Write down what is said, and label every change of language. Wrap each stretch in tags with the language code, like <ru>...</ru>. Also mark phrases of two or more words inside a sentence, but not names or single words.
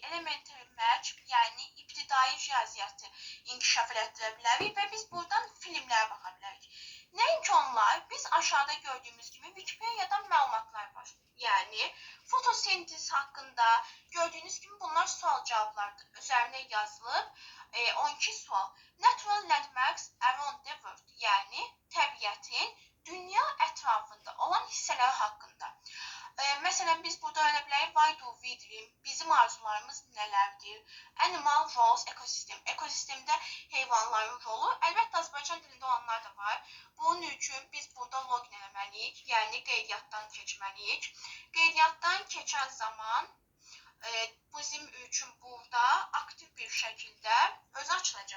<az>Elementary Match, yəni ibtidai riyaziyyatı inkişaf elətdirə bilərik və biz buradan filmlərə baxa bilərik. Nəinki onlar, biz aşağıda gördüyümüz kimi Wikipedia'dan məlumatlar var. Yəni, fotosintez haqqında gördüyünüz kimi bunlar sual-cavablardır. Üzərinə yazılıb 12 sual.</az> <en>Natural landmarks around the world,</en> <az>yəni təbiətin dünya ətrafında olan hissələri haqqında. Məsələn, biz burada öyrənə bilərik,</az> <en>why do we dream,</en> <az>bizim arzularımız nələrdir,</az> <en>animal roles,</en> <az>ekosistem, ekosistemdə heyvanların rolu, əlbəttə Azərbaycan dilində olanlar da var. Bunun üçün biz burada login eləməliyik, yəni qeydiyyatdan keçməliyik. Qeydiyyatdan keçən zaman bizim üçün burada aktiv bir şəkildə özü açılacaq.</az>